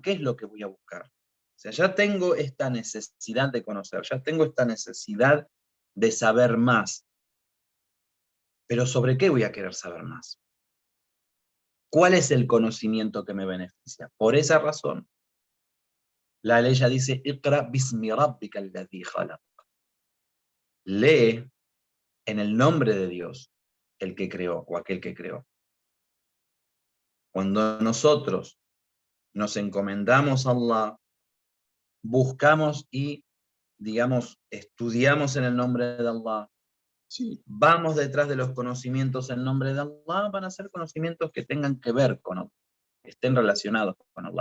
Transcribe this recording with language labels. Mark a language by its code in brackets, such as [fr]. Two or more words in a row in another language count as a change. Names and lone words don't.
[es] ¿Qué es lo que voy a buscar? O sea, ya tengo esta necesidad de conocer, ya tengo esta necesidad de saber más. Pero ¿sobre qué voy a querer saber más? ¿Cuál es el conocimiento que me beneficia? Por esa razón, la ley ya dice, [ar] اقرأ باسم ربك الذي خلق. [es] Lee en el nombre de Dios, el que creó, o aquel que creó. Cuando nosotros nos encomendamos a Allah, buscamos y, digamos, estudiamos en el nombre de Allah, si vamos detrás de los conocimientos en nombre de Allah, van a ser conocimientos que tengan que ver con Allah, que estén relacionados con Allah.